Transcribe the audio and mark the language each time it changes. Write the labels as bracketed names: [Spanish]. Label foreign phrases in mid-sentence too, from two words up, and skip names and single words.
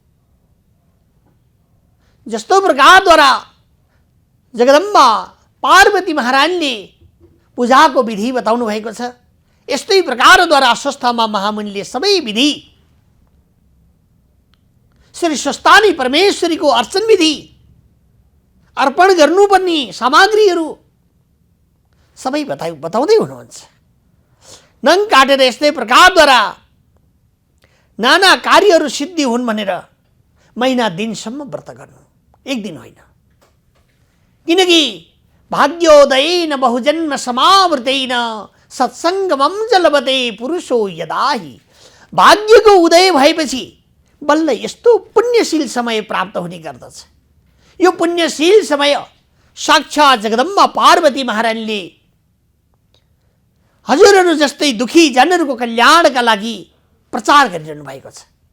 [Nepali] जस्तो प्रकारद्वारा जगदम्बा पार्वती महारानीले पूजाको विधि बताउनु भएको छ, यस्तै प्रकारद्वारा अश्वत्थामा महामुनिले सबै विधि श्री स्वस्थानी परमेश्वरीको अर्चन विधि, अर्पण गर्नुपर्ने सामग्रीहरू सबै बताउँदै हुनुहुन्छ। नङ काटेर यस्तै प्रकारद्वारा नाना कार्यहरू सिद्धि हुन् भनेर महिना दिनसम्म व्रत गर्नु, एक दिन होइन। [Sanskrit] किनकि भाग्योदयेन बहुजन्म समावृतेन सत्सङ्गमं जलबते पुरुषो यदाहि, [Nepali] भाग्यको उदय भएपछि बल्ल यस्तो पुण्यशील समय प्राप्त हुने गर्दछ। यो पुण्यशील समय साक्षात् जगदम्बा पार्वती महारानीले हजुरहरू जस्तै दुखी जनहरूको कल्याणका लागि प्रचार गरिरहनु भएको छ।